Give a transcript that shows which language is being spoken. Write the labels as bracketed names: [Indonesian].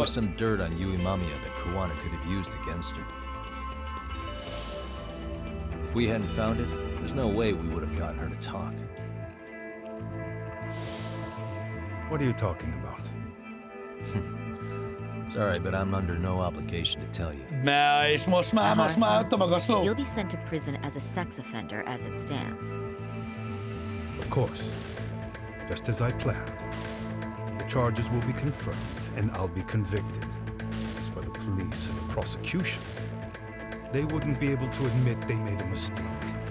[English] was some dirt on Yui Mamiya that Kuwana could have used against her. If we hadn't found it, there's no way we would have gotten her to talk. What are you talking about? Sorry, but I'm under no obligation to tell you. [Hungarian] Na, és most már ott a magasló. [English] You'll be sent to prison as a sex offender as it stands. Of course, just as I planned. The charges will be confirmed, and I'll be convicted. As for the police and the prosecution, they wouldn't be able to admit they made a mistake.